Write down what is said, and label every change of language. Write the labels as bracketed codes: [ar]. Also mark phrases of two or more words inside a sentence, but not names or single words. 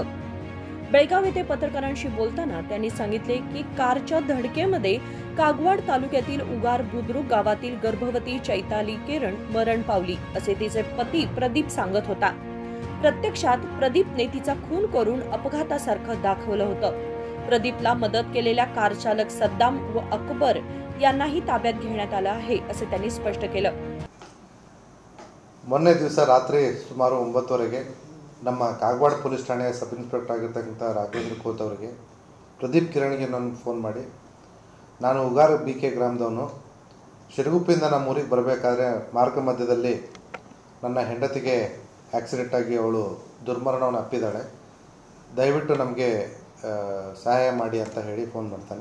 [mr] बेळगाव येथे पत्रकारांशी बोलताना त्यांनी सांगितले की कारच्या धडकेमध्ये कागवाड तालुक्यातील उगार बुद्रुक गावातील गर्भवती चैताली किरण मरण पावली असे तिचे पती प्रदीप सांगत होता। प्रत्यक्षात प्रदीपने तिचा खून करून अपघातासारखं दाखवलं होतं। प्रदीपला मदत केलेल्या कार चालक सद्दाम व अकबर यांनाही ताब्यात घेण्यात आलं आहे असे त्यांनी स्पष्ट केलं। [kn] ಮೊನ್ನೆ ದಿವಸ ರಾತ್ರಿ ಸುಮಾರು 9 ನಮ್ಮ ಕಾಗವಾಡ ಪೊಲೀಸ್ ಠಾಣೆಯ [en] sub inspector [kn] ಆಗಿರ್ತಕ್ಕಂಥ ರಾಘವೇಂದ್ರ ಕೋತ್ ಅವರಿಗೆ ಪ್ರದೀಪ್ ಕಿರಣ್ಗೆ ನಾನು ಫೋನ್ ಮಾಡಿ, ನಾನು ಉಗಾರ BK ಗ್ರಾಮದವನು, ಶಿರಗುಪ್ಪಿಂದ ನಮ್ಮ ಊರಿಗೆ ಬರಬೇಕಾದ್ರೆ ಮಾರ್ಗ ಮಧ್ಯದಲ್ಲಿ ನನ್ನ ಹೆಂಡತಿಗೆ ಆಕ್ಸಿಡೆಂಟ್ ಆಗಿ ಅವಳು ದುರ್ಮರಣವನ್ನು ಅಪ್ಪಿದ್ದಾಳೆ, ದಯವಿಟ್ಟು ನಮಗೆ ಸಹಾಯ ಮಾಡಿ ಅಂತ ಹೇಳಿ ಫೋನ್ ಮಾಡ್ತಾನೆ।